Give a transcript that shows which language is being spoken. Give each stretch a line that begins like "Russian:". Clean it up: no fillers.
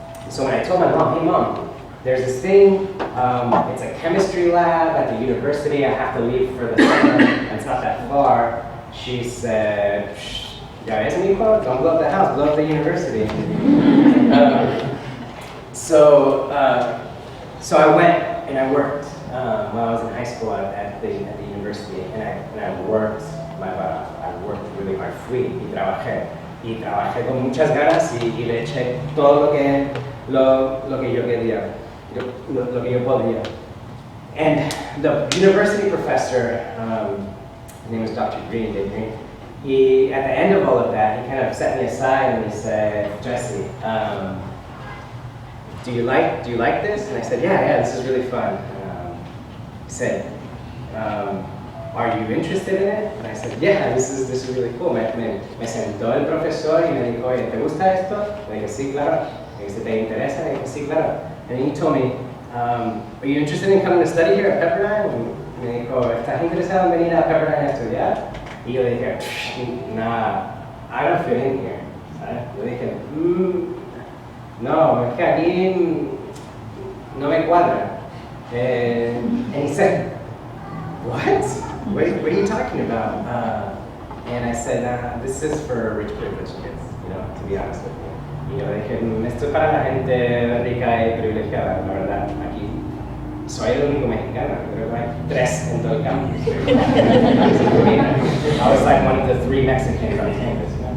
English: So when I told my mom, hey mom, there's this thing, it's a chemistry lab at the university, I have to leave for the summer, and it's not that far, she said,
Spanish: ya ves, mijo,
English: don't blow up the house, blow up the university. So I went and I worked while I was in high school at the university, and I worked my butt off. I worked really hard,
Spanish: fui y trabajé con muchas ganas y le eché todo lo que yo quería, lo que yo podía.
English: And the university professor, his name was Dr. Green, Dave Green, at the end of all of that, he kind of set me aside and he said, Jesse, do you like this? And I said, yeah, this is really fun. He said, are you interested in it? And I said, yeah, this is really cool.
Spanish: Me sentó el profesor y me dijo, oye, ¿te gusta esto? Le dije, sí, claro. Le dije, ¿te interesa? Le dije, sí, claro.
English: And he told me, are you interested in coming to study here at Pepperdine?
Spanish: Y me dijo, ¿estás interesado en venir a Pepperdine a estudiar? Y yo le dije,
English: nah, I don't fit in here.
Spanish: ¿Sabes? Yo dije, no, es que aquí no me cuadra.
English: And he said, what? What are you talking about? And I said, this is for rich privileged kids, to be honest with you.
Spanish: Y yo dije, esto es para la gente rica y privilegiada, la verdad. Aquí soy el único mexicano, creo que hay 3 en todo el campus.
English: I was like one of the 3 Mexicans on campus.